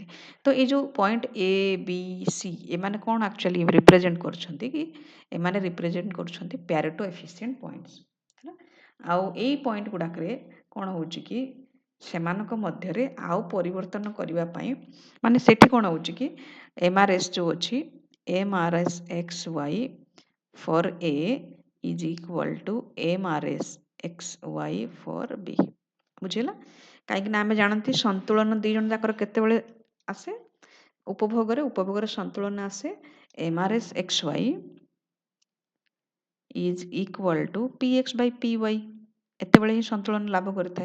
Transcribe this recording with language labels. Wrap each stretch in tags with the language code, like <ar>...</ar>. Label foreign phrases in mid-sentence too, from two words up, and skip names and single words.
<or>ତ ଏଇ ଯୋଉ ପଏଣ୍ଟ A B C ଏମାନେ କ'ଣ</or> <en>actually represent</en> <or>କରୁଛନ୍ତି କି ଏମାନେ ରିପ୍ରେଜେଣ୍ଟ କରୁଛନ୍ତି</or> <en>Pareto efficient points</en> <or>ହେଲା। ଆଉ ଏଇ ପଏଣ୍ଟ ଗୁଡ଼ାକରେ କ'ଣ ହେଉଛି କି ସେମାନଙ୍କ ମଧ୍ୟରେ ଆଉ ପରିବର୍ତ୍ତନ କରିବା ପାଇଁ ମାନେ ସେଠି କ'ଣ ହେଉଛି କି MRS ଯୋଉ ଅଛି</or> <en>MRS XY for A is equal to MRS XY for B</en> <or>ବୁଝିଲା କାହିଁକି ନା ଆମେ ଜାଣନ୍ତି ସନ୍ତୁଳନ ଦି ଜଣ ଯାକର କେତେବେଳେ ଆସେ ଉପଭୋଗରେ ସନ୍ତୁଳନ ଆସେ</or> <en>MRS XY is equal to PX by PY</en> <or>ଏତେବେଳେ ହିଁ ସନ୍ତୁଳନ ଲାଭ କରିଥାଏ।</or>